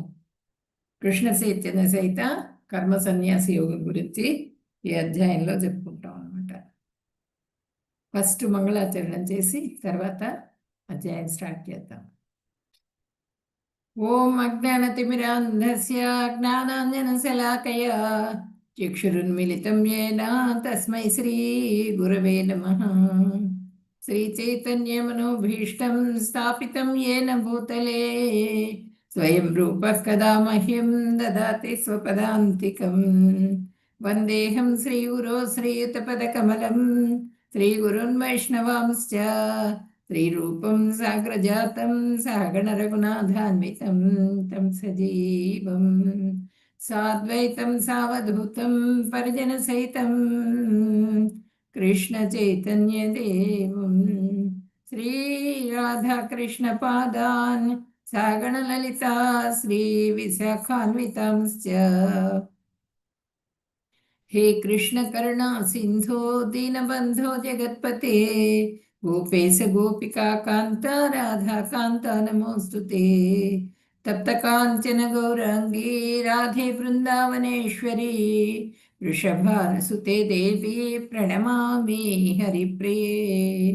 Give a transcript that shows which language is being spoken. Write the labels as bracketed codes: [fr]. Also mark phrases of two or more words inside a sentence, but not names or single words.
[te] కృష్ణ చైతన్య సహిత కర్మ సన్యాస యోగం గురించి ఈ అధ్యాయంలో చెప్పుకుంటాం అనమాట. ఫస్ట్ మంగళాచరణం చేసి తర్వాత అధ్యాయం స్టార్ట్ చేద్దాం. [sa] ఓం అజ్ఞానతిమిరాంధస్య జ్ఞానాంజనశలాకయా చక్షురున్మిలితం येन తస్మై శ్రీ గురవే నమః. శ్రీచైతన్యమనోభీష్టం స్థాపితం येन భూతలే స్వయం రూపः కదా మహ్యం దదాతి స్వపదాంతికం. వందేహం శ్రీగురో శ్రీయుతపదకమలం శ్రీగురున్ వైష్ణవాంశ్చ శ్రీరూపం సాగ్రజాతం సహగణ రఘునాథాన్వితం తం సజీవం సాద్వైతం సావధూతం పరిజన సహితం కృష్ణ చైతన్య దేవం శ్రీ రాధాకృష్ణ పాదాన్ సహగణ లలితా శ్రీ విశాఖాన్వితాంశ్చ. हे कृष्ण करुणा सिंधो दीनबंधो जगत्पते गोपेश गोपिका कांता राधा कांता नमोस्तुते. तप्त कांचन गौरांगी राधे वृंदावनेश्वरी वृषभानुसुते देवी प्रणमामि हरिप्रिये.